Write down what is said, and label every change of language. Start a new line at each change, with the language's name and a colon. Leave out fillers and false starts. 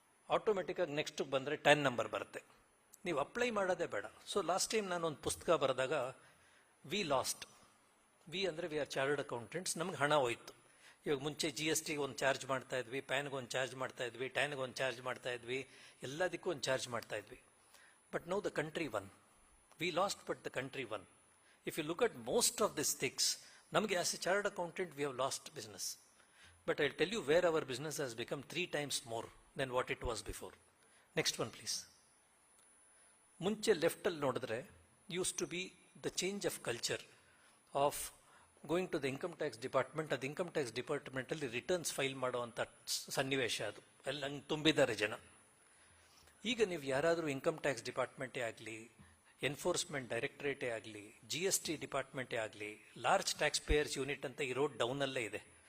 Kannada: Automatic ಆಗಿ next ಬಂದರೆ tan number ಬರುತ್ತೆ. ನೀವು ಅಪ್ಲೈ ಮಾಡೋದೇ ಬೇಡ. ಸೊ ಲಾಸ್ಟ್ ಟೈಮ್ ನಾನು ಒಂದು ಪುಸ್ತಕ ಬರೆದಾಗ ವಿ ಅಂದರೆ
English: we are chartered accountants,
Kannada: ನಮ್ಗೆ ಹಣ ಹೋಯ್ತು. ಇವಾಗ ಮುಂಚೆ GSTಗೆ ಒಂದು ಚಾರ್ಜ್ ಮಾಡ್ತಾ ಇದ್ವಿ, ಪ್ಯಾನ್ಗೆ ಒಂದು ಚಾರ್ಜ್ ಮಾಡ್ತಾ ಇದ್ವಿ, ಟ್ಯಾನ್ಗೆ ಒಂದು ಚಾರ್ಜ್ ಮಾಡ್ತಾ ಇದ್ವಿ, ಎಲ್ಲದಕ್ಕೂ ಒಂದು ಚಾರ್ಜ್ ಮಾಡ್ತಾ ಇದ್ವಿ.
English: But now the country won. We lost, but the country won. If you look at most of these things, namage as a chartered accountant, we have lost business. But I'll tell you where our business has become 3 times more than what it was before. Next one, please.
Kannada: ಮುಂಚೆ ಲೆಫ್ಟಲ್ಲಿ ನೋಡಿದ್ರೆ
English: Used to be the change of culture of going to the income tax department.
Kannada: ಅದು income tax ಡಿಪಾರ್ಟ್ಮೆಂಟಲ್ಲಿ returns file ಮಾಡುವಂಥ ಸನ್ನಿವೇಶ, ಅದು ಎಲ್ಲ ಹಂಗೆ ತುಂಬಿದ್ದಾರೆ ಜನ. ಈಗ ನೀವು ಯಾರಾದರೂ ಇನ್ಕಮ್ ಟ್ಯಾಕ್ಸ್ ಡಿಪಾರ್ಟ್ಮೆಂಟೇ ಆಗಲಿ, ಎನ್ಫೋರ್ಸ್ಮೆಂಟ್ ಡೈರೆಕ್ಟರೇಟೇ ಆಗಲಿ, GST ಡಿಪಾರ್ಟ್ಮೆಂಟೇ ಆಗಲಿ, ಲಾರ್ಜ್ ಟ್ಯಾಕ್ಸ್ ಪೇಯರ್ಸ್ ಯೂನಿಟ್ ಅಂತ ಈ ರೋಡ್ ಡೌನಲ್ಲೇ ಇದೆ.